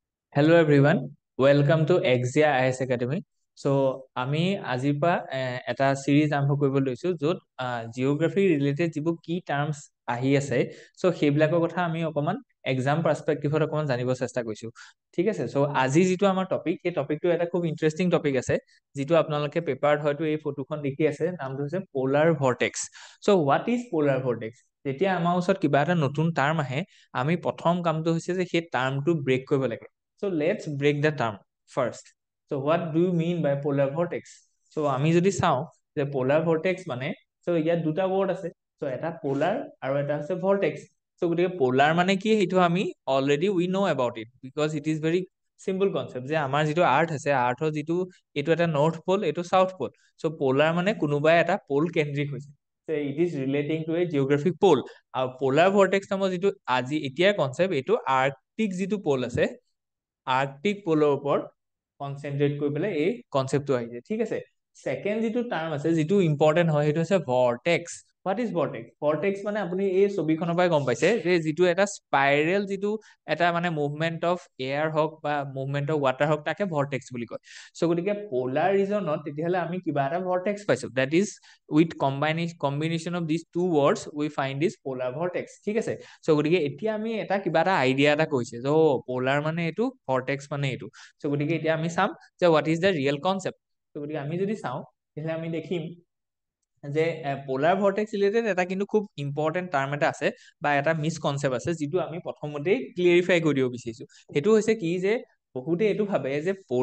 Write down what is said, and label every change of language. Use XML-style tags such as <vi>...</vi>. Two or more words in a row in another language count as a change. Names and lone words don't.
<en>Hello everyone, welcome to Exia IS Academy.</en> <as>So আমি আজিৰ পৰা এটা সিৰিজ আৰম্ভ কৰিব লৈছো য'ত</as> <en>geography related</en> <as>যিবোৰ</as> <en>key terms</en> <as>আহি আছে সো সেইবিলাকৰ কথা আমি অকমান</as> <en>exam perspective</en> <as>অকমান জানিব চেষ্টা কৰিছো ঠিক আছে সো আজি যেটো আমাৰ টপিক এই টপিকটো এটা খুব</as> <en>interesting topic</en> <as>আছে যেটো আপোনালোকে পেপাৰত হয়তো এই ফটোখন দেখি আছে নামটো হৈছে</as> <en>polar vortex so what is polar vortex</en> <as>যেতিয়া আমাৰ ওচৰত কিবা এটা নতুন টাৰ্ম আহে আমি প্ৰথম কামটো হৈছে যে সেই টাৰ্মটো ব্ৰেক কৰিব লাগে.</as> <en>So let's break the term first. So what do you mean by polar vortex?</en> <as>So আমি যদি চাও যে</as> <en>polar vortex</en> <as>মানে so ইয়াত দুটা ওয়ার্ড আছে so এটা polar আৰু এটা আছে vortex. So গতিকে polar মানে কি সেইটো আমি</as> <en>already we know about it because it is very simple concept</en> <as>যে আমাৰ যেটো আৰ্থ আছে আৰ্থৰ যেটো এটো এটা</as> <en>north pole</en> <as>এটো</as> <en>south pole.</en> <as>So polar মানে কোনোবা এটা পোল কেন্দ্ৰিক হৈছে.</as> <en>So it is relating to a geographic pole.</en> <as>আৰু</as> <en>polar vortex</en> <as>নামৰ যেটো আজি এতিয়াৰ কনসেপ্ট এটো আৰ্কটিক যেটো পোল আছে</as> <en>arctic pole</en> <as>ওপৰত কনসেন্ট্ৰেট কৰি পেলাই এই কনসেপ্টটো আহিছে ঠিক আছে সেকেন্ড যেটো টার্ম আছে যেটো ইম্পৰ্টেন্ট হয় সেইটো আছে ভৰ্টেক্স</as> <en>what is vortex</en> <as>ভৰ্টেক্স মানে আপুনি এই ছবিখনৰ পৰাই গম পাইছে যে যেটো এটা স্পাইৰেল যেটো এটা মানে</as> <en>movement of air</en> <as>হক বা</as> <en>movement of water</en> <as>হক তাকে ভৰ্টেক্স বুলি কয় সো গতিকে পোলাৰ ৰিজনত তেতিয়াহলে আমি কিবা এটা ভৰ্টেক্স পাইছো</as> <en>that is with combination of this two words we find this polar vortex</en> <as>ঠিক আছে সো গতিকে এতিয়া আমি এটা কিবা এটা আইডিয়া এটা কৈছে যে পোলাৰ মানে এটো ভৰ্টেক্স মানে এটো সো গতিকে এতিয়া আমি চাম যে</as> <en>what is the real concept</en> <as>সো গতিকে আমি যদি চাও তেতিয়াহলে আমি দেখিম যে</as> <en>polar vortex related</en> <as>এটা কিন্তু খুব</as> <en>important term</en> <as>এটা আছে বা এটা মিসকনসেপ্ট আছে যেটো আমি প্ৰথমতেই ক্লিয়াৰিফাই কৰি দিব বিচাৰিছো হেতু হৈছে কি যে বহুতে এটো ভাবে যে</as>